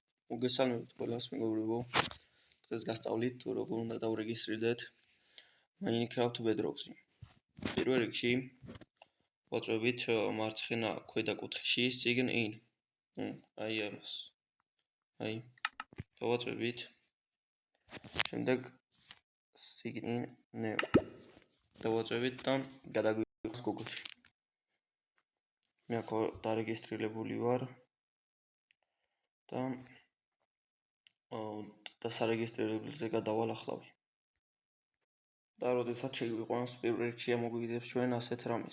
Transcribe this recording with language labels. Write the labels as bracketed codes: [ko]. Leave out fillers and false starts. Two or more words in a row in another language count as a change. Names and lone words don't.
[ka] მოგესალმებით ყველას, მეგობრებო. დღეს გასწავლით თუ როგორ უნდა დავრეგისტრირდეთ Minecraft Bedrock-ზე. პირველ რიგში ვაწვევით მარცხენა ქვედა კუთხეში [en] sign in. [ka] აი ამას. აი დავაწვევით. [en] შემდეგ sign in new. [ka] დავაწვევით და გადაგვიღოს Google-ში. მე აქ დარეგისტრირებული ვარ. და სარეგისტრირებელზე გადავალ-ახლავი. და როდესაც შეგვიყვანს პირველ რიგში ამოგვიგდებს ჩვენ ასეთ რამეს.